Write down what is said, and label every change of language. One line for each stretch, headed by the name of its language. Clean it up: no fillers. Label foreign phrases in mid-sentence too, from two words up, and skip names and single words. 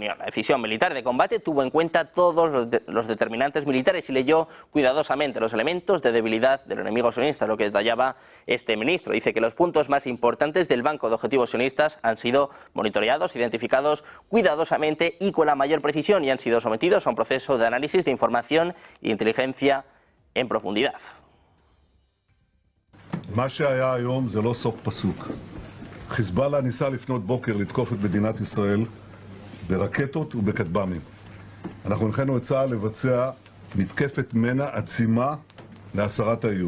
Spanish: La decisión militar de combate tuvo en cuenta todos los determinantes militares y leyó cuidadosamente los elementos de debilidad del enemigo sionista, lo que detallaba este ministro. Dice que los puntos más importantes del banco de objetivos sionistas han sido monitoreados, identificados cuidadosamente y con la mayor precisión y han sido sometidos a un proceso de análisis de información e inteligencia en profundidad.
Hebrew: מה שהיה היום זה לא סוף פסוק. חיזבאללה ניסה לפנות בוקר לתקוף את מדינת ישראל ברקטות ובכטב"מים. אנחנו הנחינו את צה"ל לבצע מתקפת מנע עצימה להסרת האיום.